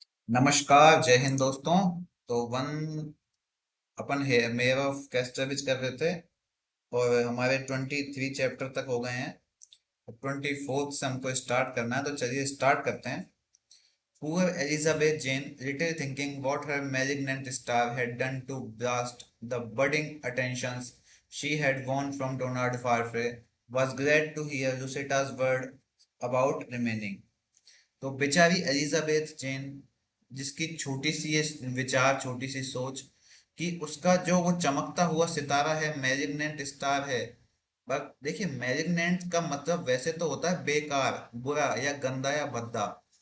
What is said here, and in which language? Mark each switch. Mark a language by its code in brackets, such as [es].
[hi] नमस्कार, जय हिंद दोस्तों। तो अपन है मेयर ऑफ कैस्टरविच कर रहे थे और हमारे 23 चैप्टर तक हो गए हैं। 24th से हमको स्टार्ट करना है, तो चलिए स्टार्ट करते हैं। [en] Poor Elizabeth Jane, little thinking what her malignant star had done to blast the budding attentions she had won from Donald Farfrae, was glad to hear Lucitta's word about remaining. [hi] तो बेचारी Elizabeth जेन, जिसकी छोटी सी ये विचार, छोटी सी सोच कि उसका जो वो चमकता हुआ सितारा है, मैलिग्नेंट स्टार है। पर देखिए, मैलिग्नेंट का मतलब वैसे तो होता है बेकार, बुरा या गंदा या भद्दा।